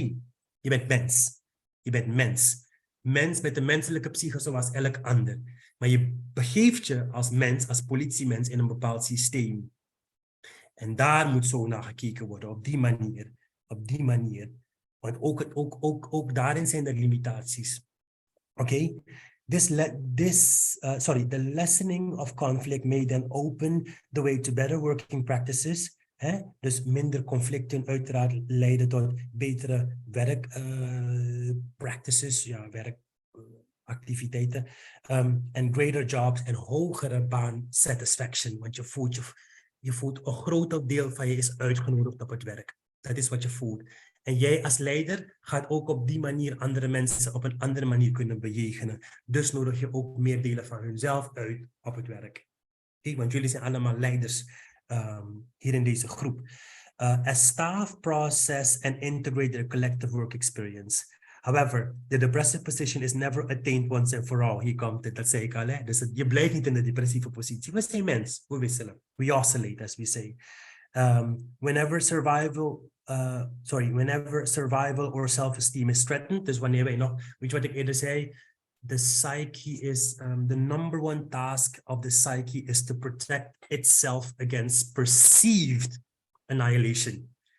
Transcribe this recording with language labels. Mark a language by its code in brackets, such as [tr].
[nl] Nee, je bent mens. Je bent mens. Mens met de menselijke psyche zoals elk ander. Maar je begeeft je als mens, als politiemens in een bepaald systeem. En daar moet zo naar gekeken worden, op die manier. Op die manier. Want ook daarin zijn er limitaties. [en] Okay, the lessening of conflict may then open the way to better working practices. [nl] Dus minder conflicten uiteraard leiden tot betere werkpractices, werkactiviteiten. En [en] greater jobs [nl] en hogere baan satisfaction. Want je voelt een groot deel van je is uitgenodigd op het werk. Dat is wat je voelt. En jij als leider gaat ook op die manier andere mensen op een andere manier kunnen bejegenen. Dus nodig je ook meer delen van hunzelf uit op het werk. Okay, want jullie zijn allemaal leiders hier in deze groep. [en] As staff process and integrate their collective work experience. However, the depressive position is never attained once and for all. [nl] Hier komt het, dat zei ik al. Hè? Dus je blijft niet in de depressieve positie. We zijn mens, we wisselen. [en] We oscillate, as we say. Whenever survival or self-esteem is threatened, [nl] dus wanneer wij nog, weet je wat ik eerder zei, [en] the psyche is, the number one task of the psyche is to protect itself against perceived annihilation.